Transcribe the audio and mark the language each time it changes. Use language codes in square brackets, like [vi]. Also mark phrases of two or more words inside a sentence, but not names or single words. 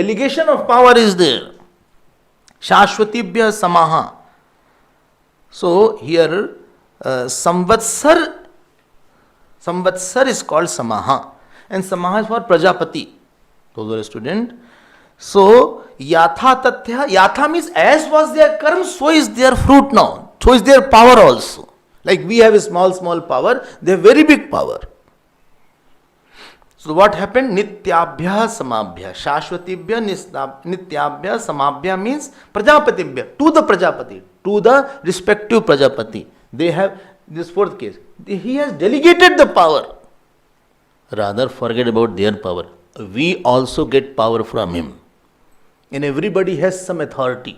[en] Delegation of power is there. [sa] Shashvatibhya samaha. [en] So here Samvatsar is called samaha. And samaha is for Prajapati. Those were a student. So [sa] yatha tathya. [en] Yatha means as was their karma, so is their fruit now. So is their power also. Like we have a small power, they have very big power. So what happened? [sa] Nityabhya samabhya. Shashvatibhya nityabhya samabhya [en] means Prajapatibhya. To the Prajapati. To the respective Prajapati. They have this fourth case. He has delegated the power. Rather forget about their power. We also get power from him. And everybody has some authority.